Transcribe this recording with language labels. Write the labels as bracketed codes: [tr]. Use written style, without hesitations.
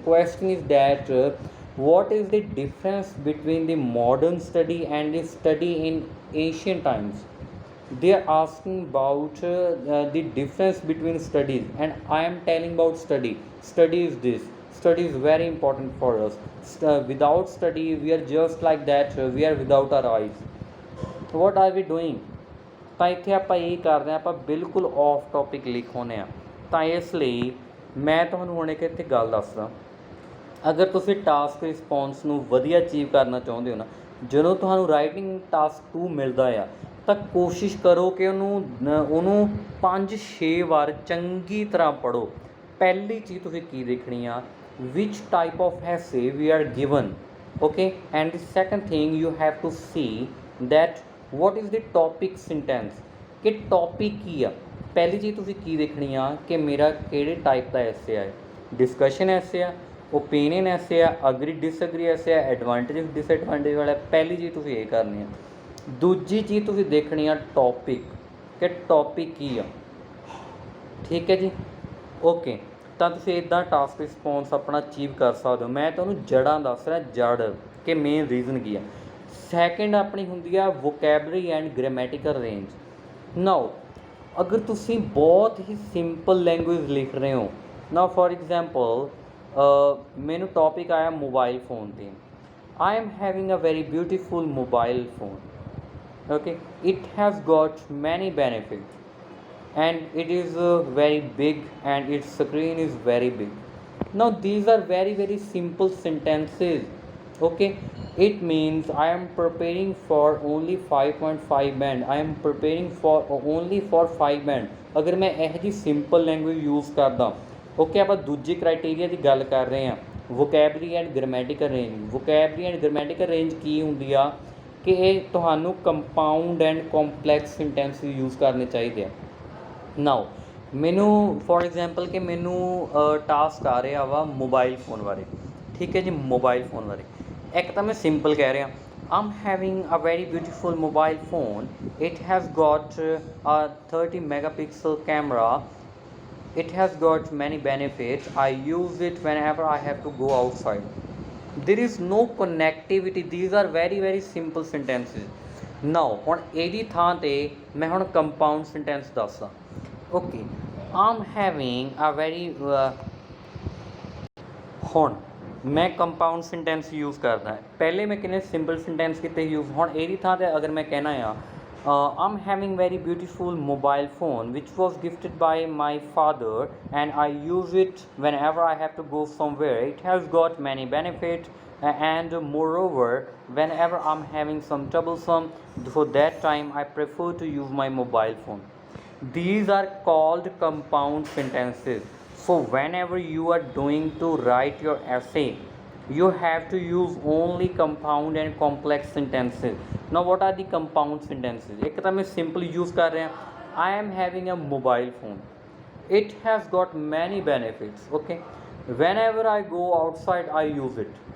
[en] Question is that what is the difference between the modern study and the study in ancient times? They are asking about the difference between studies, and I am telling about study. Study is this. Study is very important for us. Without study we are just like that, we are without our eyes. What are we doing? [pa] ਤਾਂ ਇੱਥੇ ਆਪਾਂ ਇਹ ਕਰਦੇ ਹਾਂ, ਆਪਾਂ ਬਿਲਕੁਲ of topic ਲਿਖਾਉਂਦੇ ਹਾਂ। ਤਾਂ ਇਸ ਲਈ ਮੈਂ ਤੁਹਾਨੂੰ ਹੁਣ ਇੱਕ ਇੱਥੇ ਗੱਲ ਦੱਸਦਾ, ਅਗਰ ਤੁਸੀਂ ਟਾਸਕ ਰਿਸਪੌਂਸ ਨੂੰ ਵਧੀਆ ਅਚੀਵ ਕਰਨਾ ਚਾਹੁੰਦੇ ਹੋ ਨਾ, ਜਦੋਂ ਤੁਹਾਨੂੰ ਰਾਈਟਿੰਗ ਟਾਸਕ 2 ਮਿਲਦਾ ਆ ਤਾਂ ਕੋਸ਼ਿਸ਼ ਕਰੋ ਕਿ ਉਹਨੂੰ 5-6 ਵਾਰ ਚੰਗੀ ਤਰ੍ਹਾਂ ਪੜ੍ਹੋ। ਪਹਿਲੀ ਚੀਜ਼ ਤੁਸੀਂ ਕੀ ਦੇਖਣੀ ਆ, [en] which type of essay we are given, okay, and the second thing you have to see that what is the topic sentence, [pa] ਕਿ ਟੌਪਿਕ ਕੀ ਆ। ਪਹਿਲੀ ਚੀਜ਼ ਤੁਸੀਂ ਕੀ ਦੇਖਣੀ ਆ ਕਿ ਮੇਰਾ ਕਿਹੜੇ ਟਾਈਪ ਦਾ ਐਸੇ ਆ, ਡਿਸਕਸ਼ਨ ਐਸੇ ਆ, ਓਪੀਨੀਅਨ ਐਸੇ ਆ, ਅਗਰੀ ਡਿਸਅਗਰੀ ਐਸੇ ਆ, ਐਡਵਾਂਟੇਜ ਡਿਸਐਡਵਾਂਟੇਜ ਵਾਲਾ। ਪਹਿਲੀ ਚੀਜ਼ ਤੁਸੀਂ ਇਹ ਕਰਨੀ ਆ। ਦੂਜੀ ਚੀਜ਼ ਤੁਸੀਂ ਦੇਖਣੀ ਆ ਟੌਪਿਕ, ਕਿ ਟੌਪਿਕ ਕੀ ਆ। ਠੀਕ ਹੈ ਜੀ, ਓਕੇ। ਤਾਂ ਤੁਸੀਂ ਇੱਦਾਂ ਟਾਸਕ ਰਿਸਪੌਂਸ ਆਪਣਾ ਅਚੀਵ ਕਰ ਸਕਦੇ ਹੋ। ਮੈਂ ਤੁਹਾਨੂੰ ਜੜ੍ਹਾਂ ਦੱਸ ਰਿਹਾ, ਜੜ ਕਿ ਮੇਨ ਰੀਜ਼ਨ ਕੀ ਆ। ਸੈਕਿੰਡ ਆਪਣੀ ਹੁੰਦੀ ਆ ਵੋਕੈਬਲਰੀ ਐਂਡ ਗ੍ਰਾਮੈਟੀਕਲ ਰੇਂਜ। ਨਾਓ ਅਗਰ ਤੁਸੀਂ ਬਹੁਤ ਹੀ ਸਿੰਪਲ ਲੈਂਗੁਏਜ ਲਿਖ ਰਹੇ ਹੋ, ਨਾਓ ਫੋਰ ਐਗਜ਼ਾਮਪਲ ਮੈਨੂੰ ਟੌਪਿਕ ਆਇਆ ਮੋਬਾਈਲ ਫੋਨ 'ਤੇ। [en] I am having a very beautiful mobile phone. Okay, it has got many benefits and it is very big and its screen is very big. Now these are very simple sentences. Okay, it means I am preparing for only 5.5 band. I am preparing for only for 5 band. [pa] ਅਗਰ ਮੈਂ ਇਹੋ ਜਿਹੀ simple language use ਕਰਦਾ, okay. ਆਪਾਂ ਦੂਜੇ criteria ਦੀ ਗੱਲ ਕਰ ਰਹੇ ਹਾਂ, vocabulary and grammatical range. Vocabulary and grammatical range ਕੀ ਹੁੰਦੀ ਆ ਕਿ ਇਹ ਤੁਹਾਨੂੰ compound and complex sentence use ਕਰਨੇ ਚਾਹੀਦੇ ਆ। ਨਾਓ ਮੈਨੂੰ ਫੋਰ ਐਗਜ਼ਾਮਪਲ ਕਿ ਮੈਨੂੰ ਟਾਸਕ ਆ ਰਿਹਾ ਵਾ ਮੋਬਾਈਲ ਫੋਨ ਬਾਰੇ। ਠੀਕ ਹੈ ਜੀ, ਮੋਬਾਈਲ ਫੋਨ ਬਾਰੇ। ਇੱਕ ਤਾਂ ਮੈਂ ਸਿੰਪਲ ਕਹਿ ਰਿਹਾ, [en] I'm having a very beautiful mobile phone. It has got a 30 megapixel camera. It has got many benefits. I use it whenever I have to go outside. There is no connectivity. These are very simple sentences. [pa] Now ਹੁਣ ਇਹਦੀ ਥਾਂ ਤੇ ਮੈਂ ਹੁਣ compound sentence ਦੱਸਦਾ। Okay, [en] I'm having a very [pa] ਹੁਣ ਮੈਂ compound sentence use ਕਰਦਾ। ਪਹਿਲੇ ਮੈਂ ਕਿੰਨੇ ਸਿੰਪਲ ਸੈਂਟੈਂਸ ਕੀਤੇ ਯੂਜ਼। ਹੁਣ ਇਹਦੀ ਥਾਂ ਤੇ ਅਗਰ ਮੈਂ ਕਹਿਣਾ ਆ [en] I'm having very beautiful mobile phone which was gifted by my father and I use it whenever I have to go somewhere. It has got many benefits and moreover whenever I'm having some troublesome, for that time I prefer to use my mobile phone. These are called compound sentences. So whenever you are doing to write your essay, you have to use only compound and complex sentences. Now what are the compound sentences? [pa] ਇੱਕ ਤਾਂ ਮੈਂ simple use ਕਰ ਰਿਹਾ, [en] I am having a mobile phone. It has got many benefits. Okay, whenever I go outside I use it.